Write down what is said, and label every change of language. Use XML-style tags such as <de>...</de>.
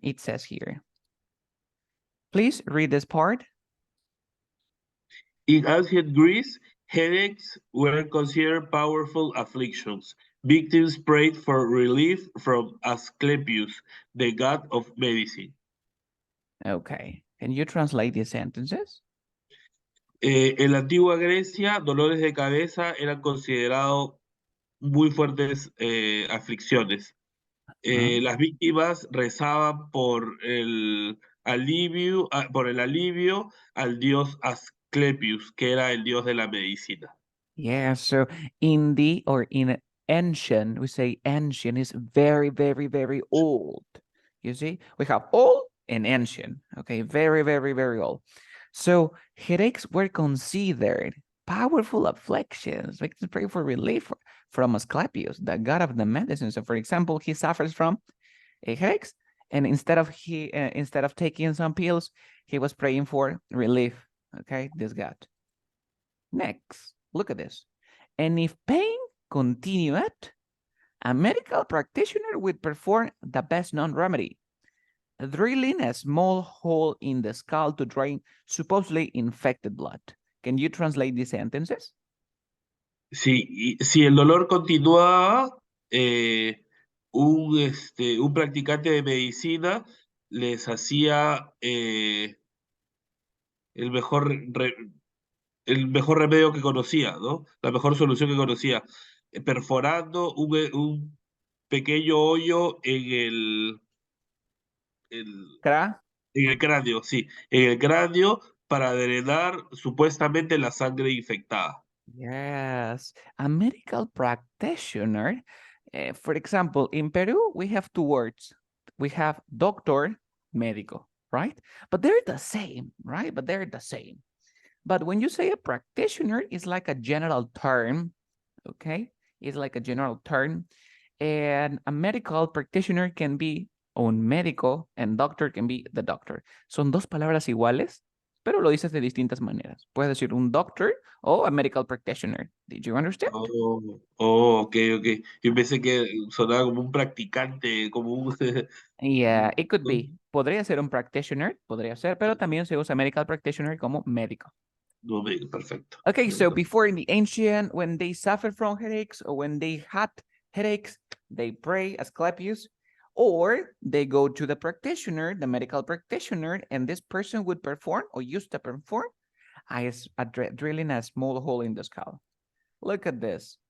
<en>It says here. Please read this part. In ancient Greece, headaches were considered powerful afflictions. Victims prayed for relief from Asclepius, the god of medicine. Okay, can you translate these sentences?</en> <es>En la antigua Grecia, dolores de cabeza eran considerados muy fuertes aflicciones. Las víctimas rezaban por el alivio al dios Asclepius, que era el dios de la medicina.</es> <en>Yeah, so in ancient, we say ancient is very, very, very old. You see, we have old and ancient. Okay, very, very, very old. So headaches were considered powerful afflictions. We can pray for relief from Asclepius, the god of the medicine. So, for example, he suffers from headaches, and instead of taking some pills, he was praying for relief. Okay, this god. Next, look at this. And if pain continued, a medical practitioner would perform the best known remedy, drilling a small hole in the skull to drain supposedly infected blood. Can you translate these sentences?</en> <es>Si el dolor continuaba, un practicante de medicina les hacía el mejor, el mejor remedio que conocía, ¿no? La mejor solución que conocía, perforando un pequeño hoyo el- Kra? en el cráneo, sí, en el cráneo para drenar supuestamente la sangre infectada.</es> <en>Yes, a medical practitioner. For example, in Peru, we have two words. We have doctor, médico, right? But they're the same, right? But they're the same. But when you say a practitioner, it's like a general term, okay? It's like a general term. And a medical practitioner can be un médico and doctor can be the doctor.</en> <es>Son dos palabras iguales, pero lo dices de distintas maneras. Puedes decir un doctor o</es> <en>a medical practitioner. Did you understand? Ok.</en> <es>Yo pensé que sonaba como un practicante, como un...</es> <en>Yeah, it could be.</en> <es>Podría ser un practitioner, podría ser, pero también se usa medical practitioner como médico. No, perfecto.</es> <en>Okay, so before in the ancient, when they suffered from headaches or when they had headaches, they pray Asclepius, or they go to the practitioner, the medical practitioner, and this person would perform or used to perform drilling a small hole in the skull. Look at this.</en>